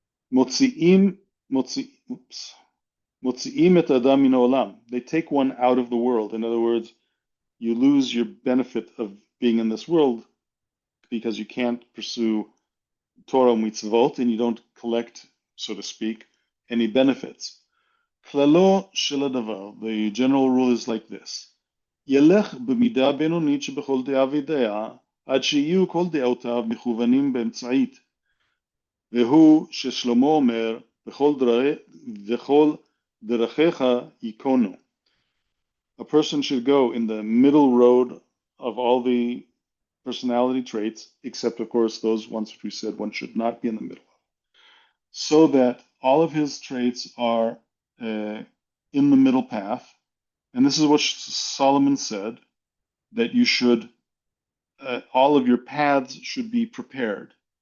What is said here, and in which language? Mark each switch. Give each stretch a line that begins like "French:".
Hebrew: Motzi'im, motzi'im et adam min olam.
English: They take one out of the world. In other words, you lose your benefit of being in this world because you can't pursue Torah mitzvot and you don't collect, so to speak, any benefits.
Hebrew: Klalo shel hadavar.
English: The general rule is like this:
Hebrew: ילך במידה בינונית שבכל דעה ודעה, עד שיהיו כל דעותיו מכוונים באמצעית. והוא ששלמה אומר, וכל דרכיך ייכונו.
English: A person should go in the middle road of all the personality traits, except of course those ones which we said one should not be in the middle of, so that all of his traits are in the middle path. And this is what Solomon said, that you should, all of your paths should be prepared.